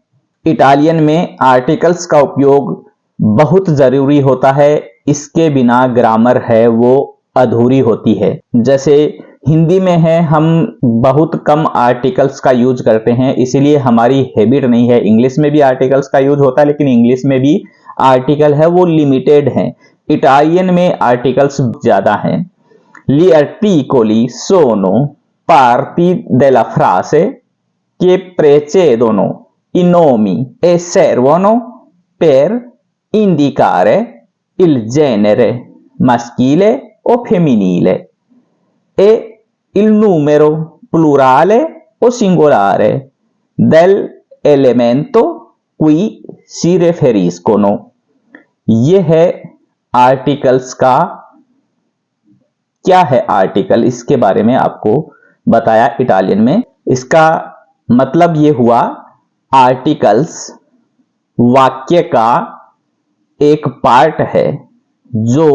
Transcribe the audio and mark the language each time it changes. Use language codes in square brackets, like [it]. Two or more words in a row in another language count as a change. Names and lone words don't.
[hi] इटालियन में आर्टिकल्स का उपयोग बहुत जरूरी होता है, इसके बिना ग्रामर है वो अधूरी होती है। जैसे हिंदी में है, हम बहुत कम आर्टिकल्स का यूज करते हैं, इसीलिए हमारी हैबिट नहीं है। इंग्लिश में भी आर्टिकल्स का यूज होता है, लेकिन इंग्लिश में भी आर्टिकल है वो लिमिटेड है। इटालियन में आर्टिकल्स ज्यादा हैं। [it] Gli articoli sono parti della frase che precedono i nomi e servono per indicare il genere maschile o femminile e il numero plurale o singolare dell'elemento cui si riferiscono। [hi] ये है आर्टिकल्स का। क्या है आर्टिकल, इसके बारे में आपको बताया इटालियन में। इसका मतलब ये हुआ, आर्टिकल्स वाक्य का एक पार्ट है जो